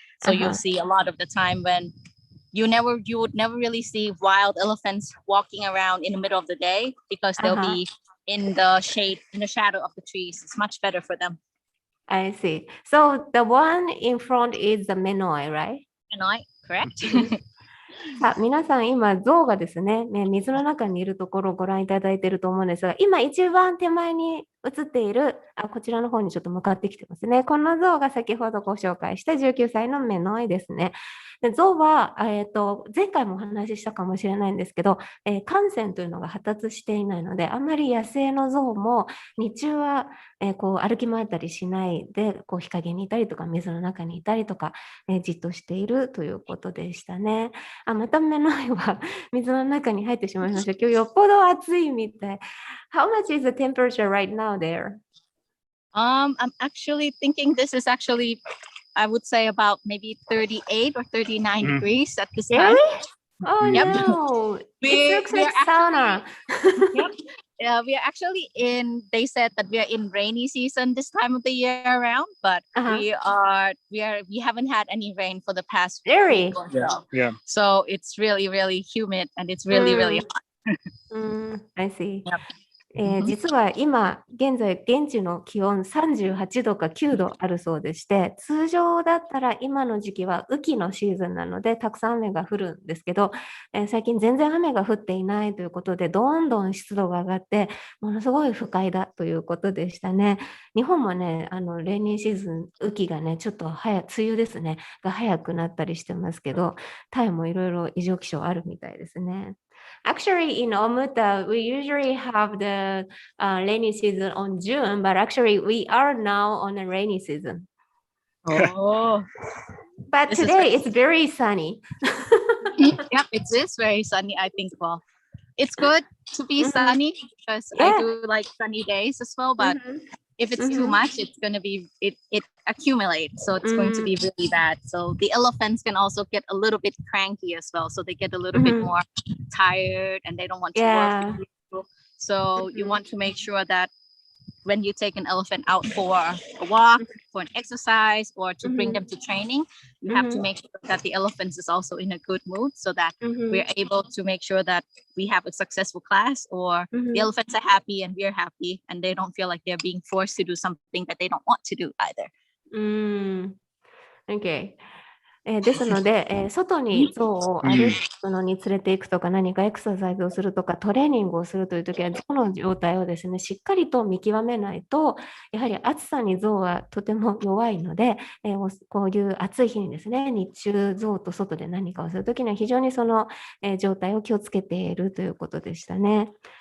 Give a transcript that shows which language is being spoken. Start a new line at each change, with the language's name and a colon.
English: So you'll see a lot of the time when you would never really see wild elephants walking around in the middle of the day because they'll be in the shade, in the shadow of the trees. It's much better for them. I see. So the one in front is the Menoi, right? Menoi, correct?
Japanese: さあ、皆さん今、象がですね、水の中にいるところをご覧いただいていると思うんですが、今一番手前に映っている、こちらの方にちょっと向かってきてますね。この象が先ほどご紹介した19歳のメノイですね。で象は、前回もお話ししたかもしれないんですけど、汗腺というのが発達していないので、あんまり野生の象も日中は、こう歩き回ったりしないで、こう日陰にいたりとか水の中にいたりとか、じっとしているということでしたね。またメノイは水の中に入ってしまいました。今日よっぽど暑いみたい。
English: How much is the temperature right now there? I'm actually thinking this is actually, I would say about maybe 38 or 39 degrees at this time. Really? Oh no, it looks like sauna. Yep. We are actually they said that we are in rainy season this time of the year around, but we haven't had any rain for the past week or so. Yeah. So it's really, really humid and it's really, really hot. I see. Yep.
Japanese: 実は今現在現地の気温38度か9度あるそうでして、通常だったら今の時期は雨季のシーズンなのでたくさん雨が降るんですけど、最近全然雨が降っていないということでどんどん湿度が上がってものすごい不快だということでしたね。日本もね、レイニーシーズン雨季がねちょっと梅雨ですねが早くなったりしてますけど、タイもいろいろ異常気象あるみたいですね。
English: Actually, in Omuta, we usually have the rainy season on June, but actually we are now on a rainy season. Oh. But today it's very sunny. Yep, it is very sunny, I think. Well, it's good to be sunny because I do like sunny days as well, but if it's too much, it's going to be, it accumulates. So it's going to be really bad. So the elephants can also get a little bit cranky as well. So they get a little bit more tired and they don't want to work with you. So you want to make sure that when you take an elephant out for a walk, for an exercise, or to bring them to training, you have to make sure that the elephants is also in a good mood so that we're able to make sure that we have a successful class, or the elephants are happy and we're happy and they don't feel like they're being forced to do something that they don't want to do either. Okay.
Japanese: ですので、外に象を歩くのに連れていくとか何かエクササイズをするとかトレーニングをするというときは象の状態をですねしっかりと見極めないとやはり暑さに象はとても弱いので、こういう暑い日にですね日中象と外で何かをするときには非常にその、状態を気をつけているということでしたね。